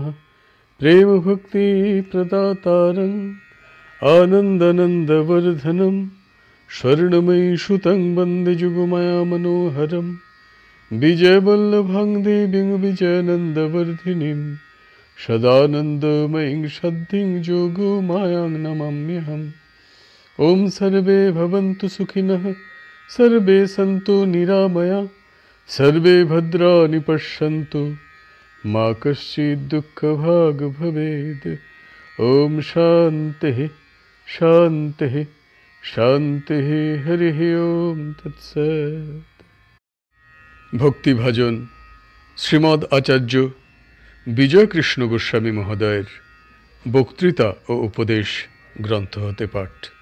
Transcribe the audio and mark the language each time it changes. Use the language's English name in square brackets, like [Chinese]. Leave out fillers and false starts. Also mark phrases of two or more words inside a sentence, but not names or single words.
[Sanskrit] প্রেম ভক্তি প্রদাতারং আনন্দানন্দবর্ধনম স্বর্ণময়ী সুতং বন্দে যুগমায়া মনোহরম। বিজয়বল্লভাং দেবীং বিজয়ানন্দবর্ধিনীং সদানন্দময়ীং সদ্ধিং যোগমায়াং নমাম্যহম। ওম সর্বে ভবন্তু সুখিনঃ, সর্বে সন্তু নিরাময়া, সর্বে ভদ্রাণি পশ্যন্তু, মা কশ্চিৎ দুঃখভাগ ভবেৎ। ওম শান্তিঃ শান্তিঃ শান্তিঃ। হরিঃ ওম তৎসৎ। [Bangla] ভক্তিভাজন শ্রীমদ্ আচার্য বিজয়কৃষ্ণ গোস্বামী মহোদয়ের বক্তৃতা ও উপদেশ গ্রন্থ হতে পাঠ।